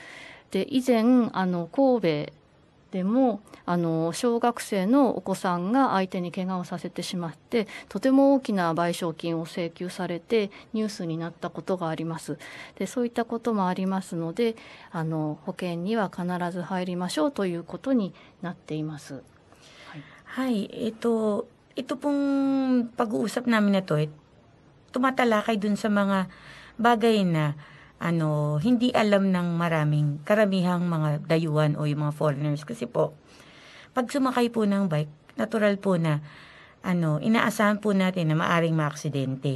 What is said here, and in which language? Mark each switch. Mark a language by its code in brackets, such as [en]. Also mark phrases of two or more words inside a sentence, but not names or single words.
[ja] で以前神戸でも小学生のお子さんが相手に怪我をさせてしまってとても大きな賠償金を請求されてニュースになったことがあります。でそういったこともありますので保険には必ず入りましょうということになっています。 [tl] はい、ito pong pag-uusap namin na to, tumatalakay dun sa mga bagay na hindi alam ng karamihang mga dayuhan o yung mga foreigners. Kasi po, pag sumakay po ng bike, natural po na inaasahan po natin na maaring maaksidente.